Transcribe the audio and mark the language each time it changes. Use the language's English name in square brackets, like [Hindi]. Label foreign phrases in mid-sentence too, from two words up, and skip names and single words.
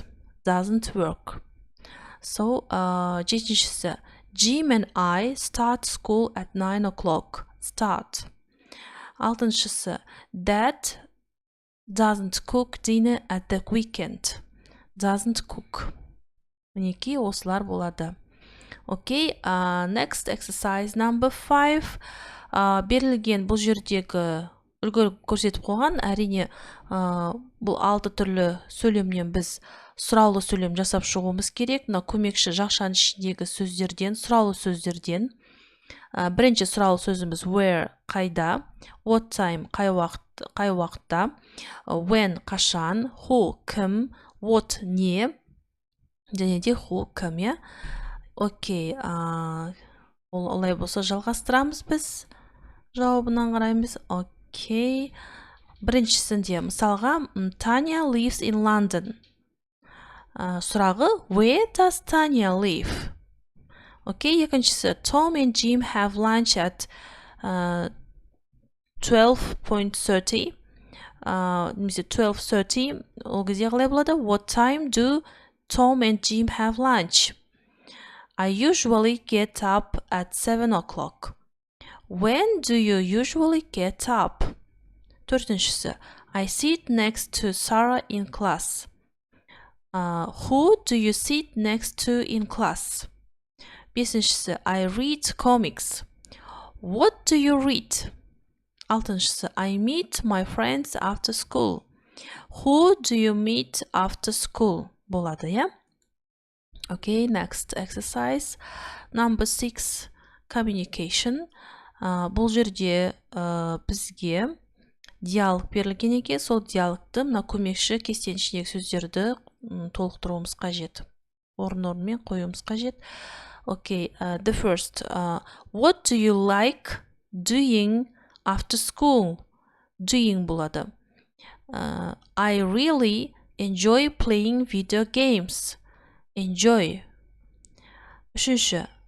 [English] Doesn't work. So, жетіншісі, Jim and I start school at 9 o'clock. Start. Алтыншысы, Dad doesn't cook dinner at the weekend. Doesn't cook. [Kazakh] Мінекей осылар болады. [English] Okay, next exercise number 5. [Kazakh] Берілген бұл жердегі үлгі көрсетіп қойған, әрине бұл 6 түрлі сөйлемнен біз сұраулы сөйлем жасап шығуымыз керек. Мына көмекші жақшаның ішіндегі сөздерден, сұраулы сөздерден. Бірінші сұраулы сөзіміз where, қайда, [English] what time, [Kazakh] қай уақытта, уақытта, when қашан, who кім, what не, және де who кім, иә. Окей, олай болса жалғастырамыз біз. Жауабынан қараймыз. Окей. Біріншісінде, мысалға, [English] Tanya lives in London. Сұрағы, where does Tanya live? [Kazakh] Окей, екіншісі, [English] Tom and Jim have lunch at 12:30. [Kazakh] Немесе 12:30. Ол кезде қалай болады? [English] What time do Tom and Jim have lunch? I usually get up at 7 o'clock. When do you usually get up? Төртіншісі, I sit next to Sarah in class. Who do you sit next to in class? Бесіншісі, I read comics. What do you read? Алтыншысы, I meet my friends after school. Who do you meet after school? [Kazakh] Болады, иә? [English] Okay, next exercise. Number 6, communication. [Kazakh] Бұл жерде бізге диалог берілген екен. Сол диалогты мына көмекші кестенің ішіндегі сөздерді толықтыруымыз қажет. Орын-орынмен қоюымыз қажет. [English] Okay, the first. What do you like doing after school? Doing болады. I really enjoy playing video games. Enjoy. Үшінші.